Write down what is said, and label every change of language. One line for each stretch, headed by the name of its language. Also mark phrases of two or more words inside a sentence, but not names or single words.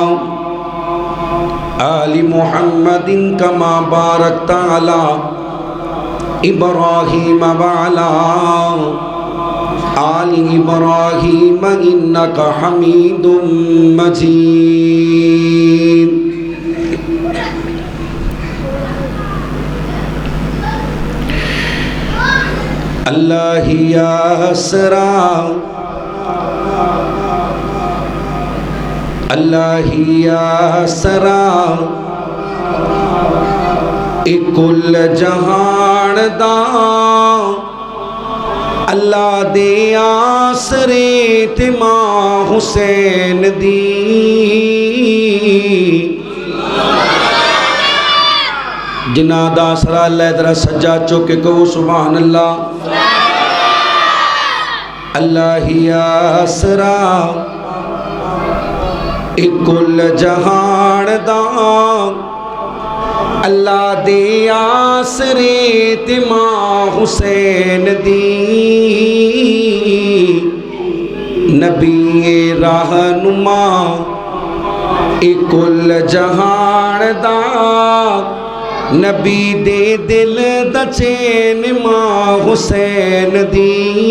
Arabic: آل محمد كما باركت على إبراهيم وعلى آل إبراهيم إنك حميد
Punjabi: مجيد اللہ یا اسرا اللہ یا اسرا کل جہان دا اللہ دے آسرے تے ماں حسین دی جنہ دا آسرا اللہ ادھر سجا چوکے کہو
Arabic: سبحان اللہ
Punjabi: اللہ یا اسرا کل جہان دا اللہ دے آسرے تے ماں حسین دی نبی رہنما کل جہان دا نبی دے دل دا چین ماں حسین دی